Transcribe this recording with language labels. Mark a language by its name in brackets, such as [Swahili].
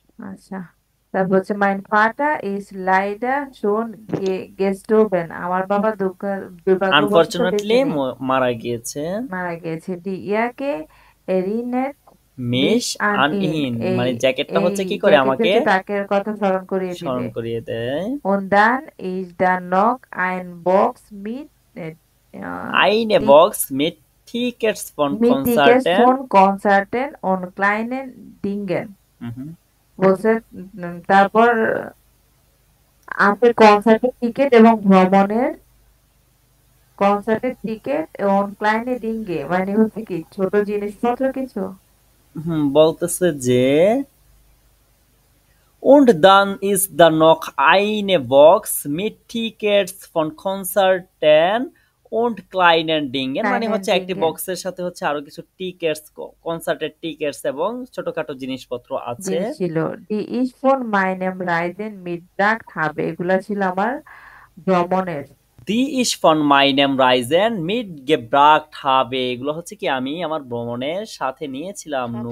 [German] আচ্ছা, তারপর হচ্ছে mein Vater ist leider schon gestorben [Bangla] আমার বাবা দুর্ভাগ্যবশত আনফরচুনেটলি মারা গিয়েছে। দি ইয়াকে erinnert [German] mich an ihn [Bangla] মানে জ্যাকেটটা হচ্ছে কি করে আমাকে তাকে কথা স্মরণ করিয়ে দেয়। [German] und dann ist da noch ein Box mit eine Box mit Tickets von Konzerten und kleinen Dingen [Bangla] বলছে তারপর আছে কনসার্টের টিকিট এবং ভ্রমণের কনসার্টের টিকিট এবং ক্লাইনে ডিঙ্গে মানে হচ্ছে কি ছোট জিনিসপত্র কিছু। বলতেছে যে [German] und dann ist da noch eine Box mit Tickets von Konzerten und kleinen Dingen [Bangla] মানে হচ্ছে একটি বক্সের সাথে হচ্ছে আরো কিছু টিকেটস কনসার্টের টিকেটস এবং ছোটখাটো জিনিসপত্র আছে ছিল। [German] die ich von meinem Reisen mitgebracht habe [Bangla] এগুলা ছিল আমার ভ্রমণের। [German] die ich von meinem Reisen mitgebracht habe [Bangla] এগুলো হচ্ছে কি আমি আমার ভ্রমণের সাথে নিয়েছিলাম।